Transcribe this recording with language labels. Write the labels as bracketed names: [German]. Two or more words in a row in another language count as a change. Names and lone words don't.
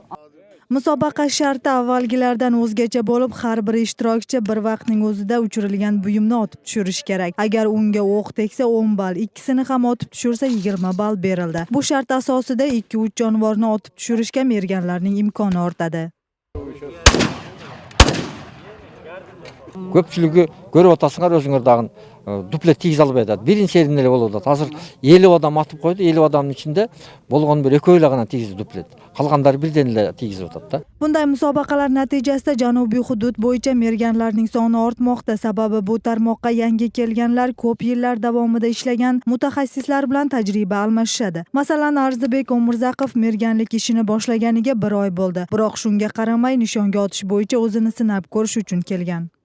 [Uzbek] Musobaqa sharti avvalgilardan o'zgacha bo'lib, har bir ishtirokchi bir vaqtning o'zida uchirilgan buyumni otib tushirish kerak. Agar unga o'q tegsa 10 ball, ikkisini ham otib tushirsa 20 ball berildi. Bu shart asosida 2-3 jonivorni otib tushirishga merganlarning imkoni ortadi. [Kyrgyz] Көпчүлүгү көрүп атасыңар өзүңөр дагы дуплет тийгизе албай атат. Биринчи элин эле болуп атат. Азыр 50 адам атып койду. 50 адамдын ичинде болгону бир экөө эле гана тийгизди дуплет. Калгандары бирден эле тийгизип атат да. [Uzbek] Bunday musobaqalar natijasida janubiy hudud bo'yicha merganlarning soni ortmoqda. Sababi bu tarmoqqa yangi kelganlar ko'p yillar davomida ishlagan mutaxassislar bilan tajriba almashishadi. Masalan, Arzibek Omirzaqov merganlik ishini boshlaganiga 1 oy bo'ldi. Biroq shunga qaramay nishonga otish bo'yicha o'zini sinab ko'rish uchun kelgan.